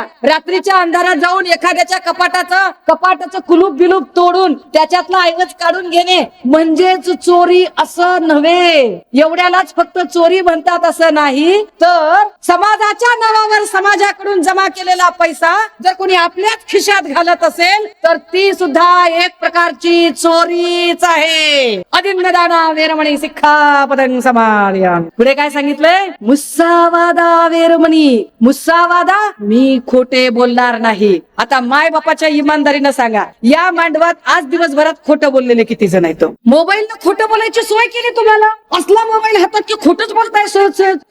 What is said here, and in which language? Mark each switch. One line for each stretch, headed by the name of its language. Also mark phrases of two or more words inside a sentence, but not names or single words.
Marathi: रात्रीच्या अंधारात जाऊन एखाद्याच्या कपाटाचं कुलूप बिलूप तोडून त्याच्यातला ऐवज काढून घेणे म्हणजेच चोरी असं नव्हे. एवढ्यालाच फक्त चोरी म्हणतात असं नाही, तर समाजाच्या नावावर समाजाकडून जमा केलेला पैसा जर कोणी आपल्याच खिशात घालत असेल तर ती सुद्धा एक प्रकारची चोरीच आहे.
Pali: अदिन्न दाना वेरमणी सिक्खापदं समादयामि.
Marathi: पुढे काय सांगितलंय?
Pali: मुस्सावादा वेरमणी, मुस्सावादा,
Marathi: मी खोटे बोलणार नाही. आता माय बापाच्या इमानदारीनं सांगा, या मांडवात आज दिवसभरात खोटं बोललेले किती जण आहेत? मोबाईलनं खोटं बोलायची सोय केली तुम्हाला? असला मोबाईल हातात की खोटच बोलताय सहज सहज.